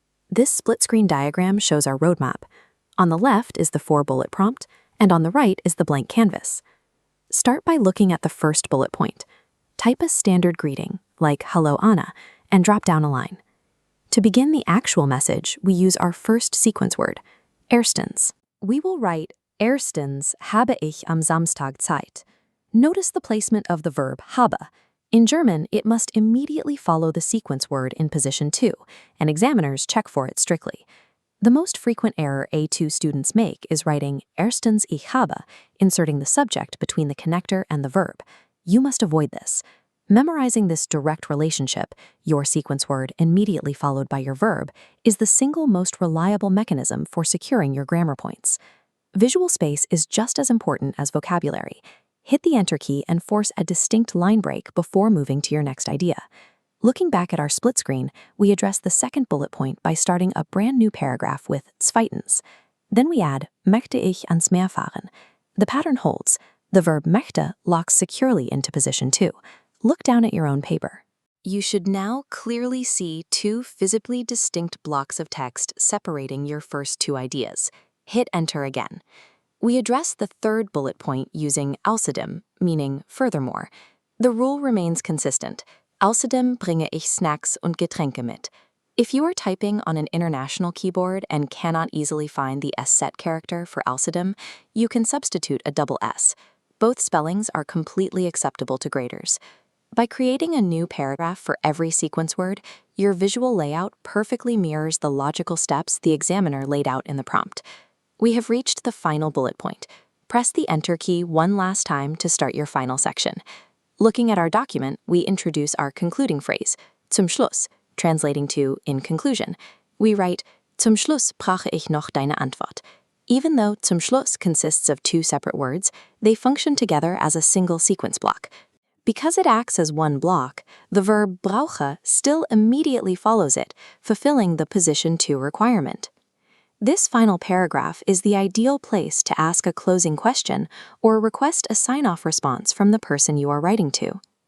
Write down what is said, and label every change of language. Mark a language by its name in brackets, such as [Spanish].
[English] This split-screen diagram shows our roadmap. On the left is the 4-bullet prompt, and on the right is the blank canvas. Start by looking at the first bullet point. Type a standard greeting, like "Hello, Anna," and drop down a line. To begin the actual message, we use our first sequence word, Erstens. We will write, [German] Erstens habe ich am Samstag Zeit. [English] Notice the placement of the verb habe. In German, it must immediately follow the sequence word in position 2, and examiners check for it strictly. The most frequent error A2 students make is writing [German] Erstens ich habe, [English] inserting the subject between the connector and the verb. You must avoid this. Memorizing this direct relationship, your sequence word immediately followed by your verb, is the single most reliable mechanism for securing your grammar points. Visual space is just as important as vocabulary. Hit the Enter key and force a distinct line break before moving to your next idea. Looking back at our split screen, we address the second bullet point by starting a brand new paragraph with Zweitens. Then we add [German] möchte ich ans Meer fahren. [English] The pattern holds. The verb möchte locks securely into position 2. Look down at your own paper. You should now clearly see 2 visibly distinct blocks of text separating your first 2 ideas. Hit Enter again. We address the third bullet point using Außerdem, meaning furthermore. The rule remains consistent. [German] Außerdem bringe ich Snacks und Getränke mit. [English] If you are typing on an international keyboard and cannot easily find the S-set character for Außerdem, you can substitute a double S. Both spellings are completely acceptable to graders. By creating a new paragraph for every sequence word, your visual layout perfectly mirrors the logical steps the examiner laid out in the prompt. We have reached the final bullet point. Press the Enter key one last time to start your final section. Looking at our document, we introduce our concluding phrase, Zum Schluss, translating to in conclusion. We write, [German] Zum Schluss brauche ich noch deine Antwort. [English] Even though Zum Schluss consists of 2 separate words, they function together as a single sequence block. Because it acts as one block, the verb brauche still immediately follows it, fulfilling the position 2 requirement. This final paragraph is the ideal place to ask a closing question or request a sign-off response from the person you are writing to.